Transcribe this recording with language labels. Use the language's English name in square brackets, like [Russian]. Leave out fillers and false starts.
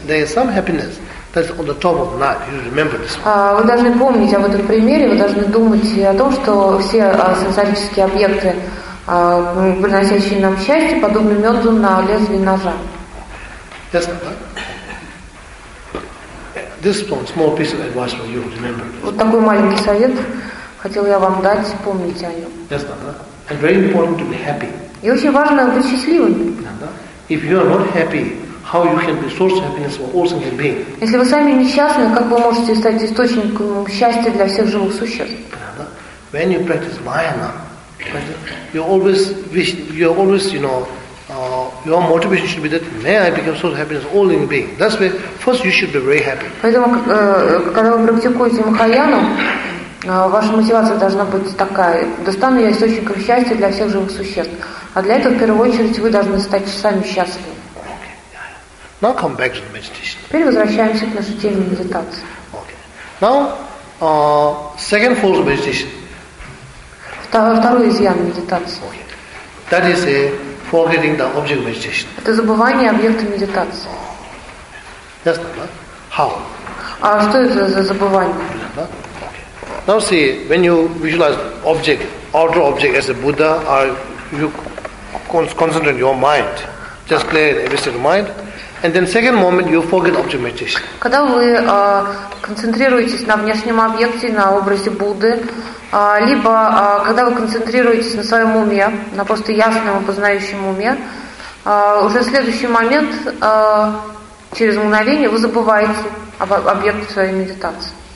[English] There is some happiness that's on the top of the knife. You remember this. [Russian] Вы должны помнить об этом примере. Вы должны думать о том, что все сенсорические объекты, приносящие нам счастье, подобны меду на лезвии ножа. [English] Yes, this one small piece of advice for you. Remember. [Russian] Вот такой маленький совет хотел я вам дать. Помните о нем. [English] Yes, Papa. And very important to be happy. [Russian] И очень важно быть счастливым. [English] If you are not happy, how you can be source of happiness for all sentient beings? [Russian] Если вы сами несчастны, как вы можете стать источником счастья для всех живых существ? [English] When you practice Mayana, your motivation should be that may I become source of happiness all in being. That's why first you should be very happy. [Russian] Поэтому, когда вы практикуете Махаяну, ваша мотивация должна быть такая: да стану я источником счастья для всех живых существ. А для этого, в первую очередь, вы должны стать сами счастливы. [English] Now come back to the meditation. [Russian] Теперь возвращаемся к нашей теме медитации. [English] Now, second false meditation. [Russian] Второй изъян медитации. [English] That is a forgetting the object meditation. [Russian] Это забывание объекта медитации. [English] Yes, how? [Russian] А что это за забывание? [English] Now see, when you visualize object, outer object as a Buddha, or you concentrate your mind, just clear the rest of your mind, and then second moment you forget object meditation. [Russian] Когда вы концентрируетесь на внешнем объекте, на образе Будды, либо когда вы концентрируетесь на своем уме, на просто ясном опознающем уме, уже следующий момент, через мгновение, вы забываете об объекте своей медитации.